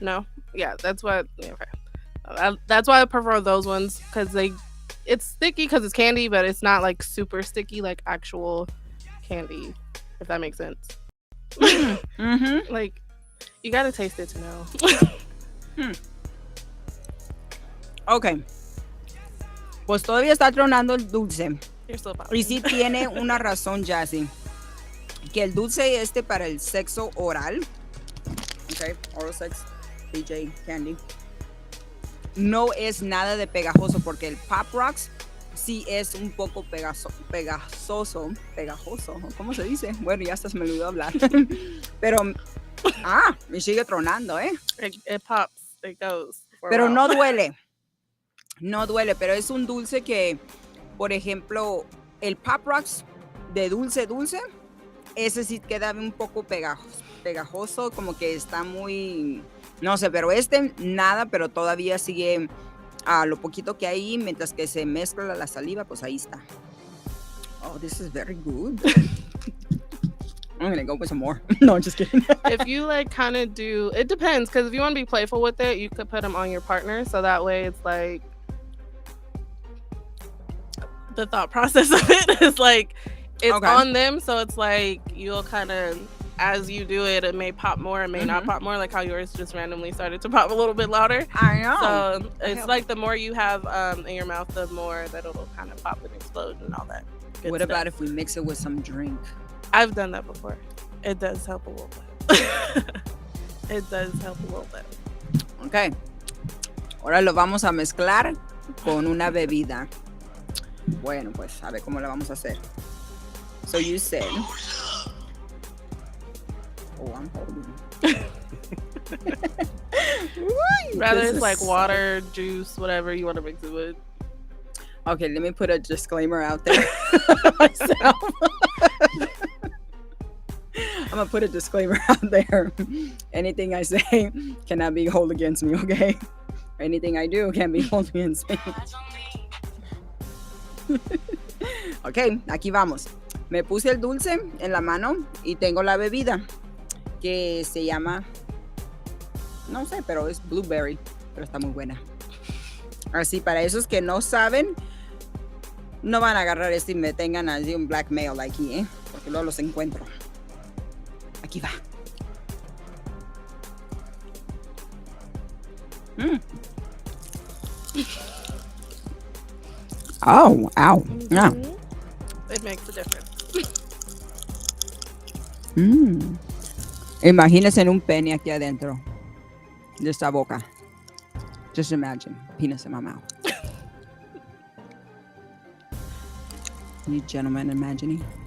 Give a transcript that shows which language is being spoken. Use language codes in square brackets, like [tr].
[en] No. Yeah, that's what. Yeah, okay. That's why I prefer those ones, because it's sticky because it's candy, but it's not like super sticky like actual candy. If that makes sense. Mm-hmm. Like, you gotta taste it to know. Ok. [es] Pues todavía está tronando el dulce. [en] You're so [es] Y sí tiene una razón, Jassy. Que el dulce para el sexo oral. [en] Ok, oral sex, DJ candy. [es] No es nada de pegajoso, porque el Pop Rocks sí es un poco pegajoso. ¿Cómo se dice? Bueno, ya hasta se me olvidó hablar. Pero, me sigue tronando, ¿eh? [en] It pops, it goes. [es] Pero no duele. No duele, pero es un dulce que, por ejemplo, el Pop Rocks de dulce, ese sí queda un poco pegajoso, como que está muy, no sé, pero nada, pero todavía sigue a lo poquito que hay, mientras que se mezcla la saliva, pues ahí está. [en] Oh, this is very good. I'm gonna go with some more. No, I'm just kidding. If you like kind of do, it depends, because if you want to be playful with it, you could put them on your partner, so that way it's like, the thought process of it is like, it's on them, so it's like you'll kind of, as you do it, it may pop more, it may not pop more, like how yours just randomly started to pop a little bit louder. I know. So it's like the more you have in your mouth, the more that it'll kind of pop and explode and all that. What about if we mix it with some drink? I've done that before. It does help a little bit. It does help a little bit. Ok. [es] Ahora lo vamos a mezclar con una bebida. Bueno, pues a ver cómo la vamos a hacer. [en] So you said. Oh, I'm holding. Rather it's like water, juice, whatever you want to mix it with. Okay, let me put a disclaimer out there myself. I'm gonna put a disclaimer out there. Anything I say cannot be held against me, okay? Anything I do can be held against me. [es] Ok, aquí vamos. Me puse el dulce en la mano y tengo la bebida que se llama, no sé, pero es blueberry, pero está muy buena. Así, para esos que no saben, no van a agarrar y me tengan así un blackmail aquí, ¿eh? Porque luego los encuentro. Aquí va. [en] Oh, ow. Yeah. It makes a difference. [es] Imagínense un pene aquí adentro de esta boca. [en] Just imagine, penis in my mouth. You gentlemen imagining?